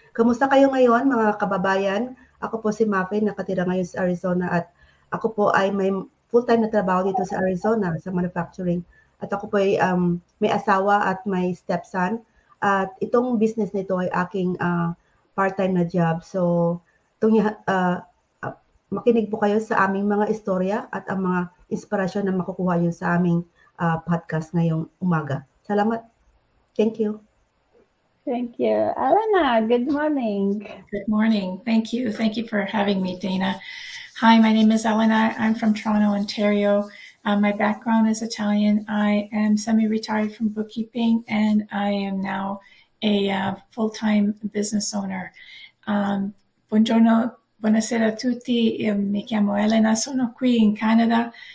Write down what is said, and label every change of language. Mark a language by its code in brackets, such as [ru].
[tl] Kamusta kayo ngayon mga kababayan? Ako po si Mafe, nakatira ngayon sa Arizona at ako po ay may full-time na trabaho dito sa Arizona sa manufacturing. At ako po ay may asawa at may stepson. At itong business nito ay aking part-time na job. So, makinig po kayo sa aming mga istorya at ang mga inspirasyon na makukuha nyo sa aming podcast ngayong umaga. Salamat. [en] Thank you. Thank you. Alana, good morning. Good morning. Thank you. Thank you for having me, Dana. Hi, my name is Elena. I'm from Toronto, Ontario. My background is Italian. I am semi-retired from bookkeeping, and I am now a full-time business owner. [it] Buongiorno, buonasera a tutti. Mi chiamo Elena, sono qui in Canada.